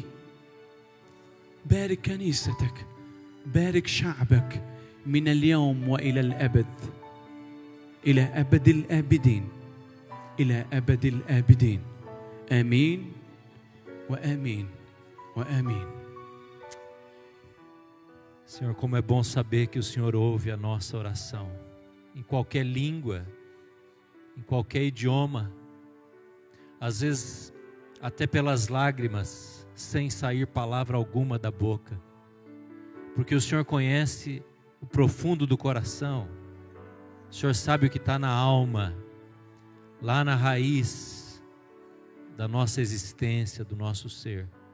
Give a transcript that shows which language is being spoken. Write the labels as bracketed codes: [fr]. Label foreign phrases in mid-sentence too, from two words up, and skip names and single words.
[ar] بارك كنيستك، بارك شعبك من اليوم وإلى الأبد، إلى أبد الآبدين، إلى أبد الآبدين. آمين وآمين وآمين. [pt] Senhor, como é bom saber que o Senhor ouve a nossa oração, em qualquer língua, em qualquer idioma, às vezes até pelas lágrimas, sem sair palavra alguma da boca, porque o Senhor conhece o profundo do coração, o Senhor sabe o que está na alma, lá na raiz da nossa existência, do nosso ser.